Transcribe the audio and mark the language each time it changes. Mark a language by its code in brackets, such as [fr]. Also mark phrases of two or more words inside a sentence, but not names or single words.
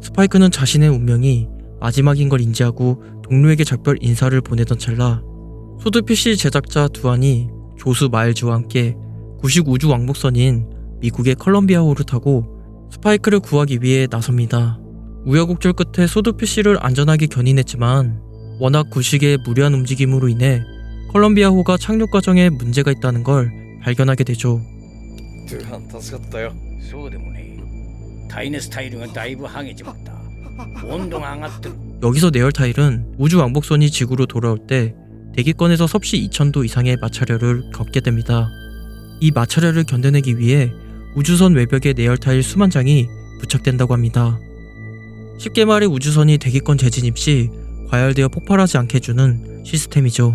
[ko] 스파이크는 자신의 운명이 마지막인 걸 인지하고 동료에게 작별 인사를 보내던 찰나 소드피쉬 제작자 두안이 조수 마일즈와 함께 구식 우주 왕복선인 미국의 컬럼비아호를 타고 스파이크를 구하기 위해 나섭니다. 우여곡절 끝에 소드피쉬를 안전하게 견인했지만 워낙 구식의 무리한 움직임으로 인해 컬럼비아호가 착륙 과정에 문제가 있다는 걸 발견하게 되죠. [ja] トゥーハン助かったよ。そうでもねえ。耐熱タイルがだいぶ剥げちまった。温度が上がってる。 [ko] 여기서 네얼타일은 우주 왕복선이 지구로 돌아올 때 대기권에서 섭씨 2000도 이상의 마찰열을 겪게 됩니다. 이 마찰열을 견뎌내기 위해 우주선 외벽에 네얼타일 수만 장이 부착된다고 합니다. 쉽게 말해 우주선이 대기권 재진입 시 과열되어 폭발하지 않게 해주는 시스템이죠.